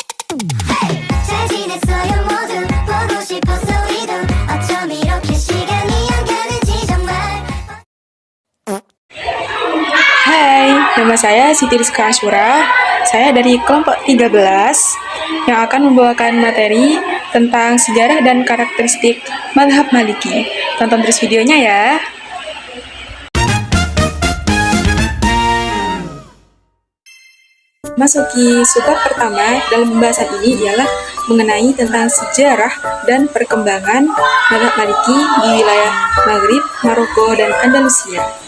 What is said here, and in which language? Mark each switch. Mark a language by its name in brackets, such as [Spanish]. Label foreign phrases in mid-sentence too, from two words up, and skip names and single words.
[Korean] 잘 지냈어요 모두 보고 싶어서 우리도 어쩜 이렇게 시간이 안 가는지 정말. [Indonesian] Hai, nama saya Siti Rizka Asyura. Saya dari kelompok 13 yang akan membawakan materi tentang sejarah dan karakteristik mazhab Maliki. Tonton terus videonya ya. Masuki subbab pertama dalam pembahasan ini ialah mengenai tentang sejarah dan perkembangan mazhab Maliki di wilayah Maghrib, Maroko, dan Andalusia.